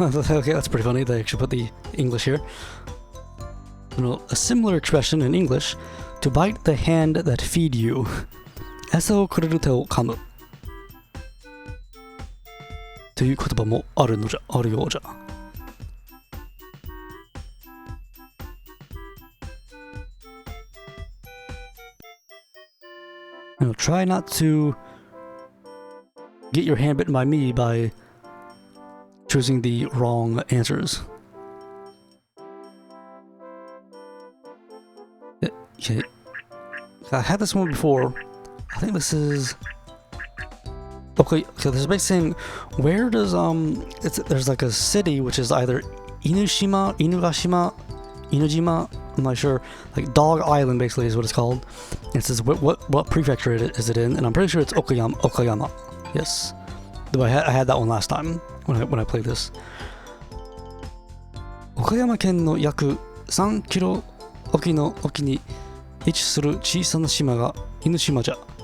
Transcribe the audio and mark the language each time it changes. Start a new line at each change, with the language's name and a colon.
English: Okay, that's pretty funny. They actually put the English here. A similar expression in English, to bite the hand that feed you.
Japanese: 餌をくれる手を噛む。という言葉もあるようじゃ。
English: Try not to get your hand bitten by me by choosing the wrong answers. Okay. I had this one before. I think this is... Okay, so this is basically saying, where does, there's like a city which is either Inushima, Inugashima, Inujima, I'm not sure, like Dog Island basically is what it's called. And it says what prefecture is it in, and I'm pretty sure it's Okayama. Yes. Though I had that one last time when I played this.
Japanese: 岡山県の約3キロ沖に位置する小さな島が犬島じゃ。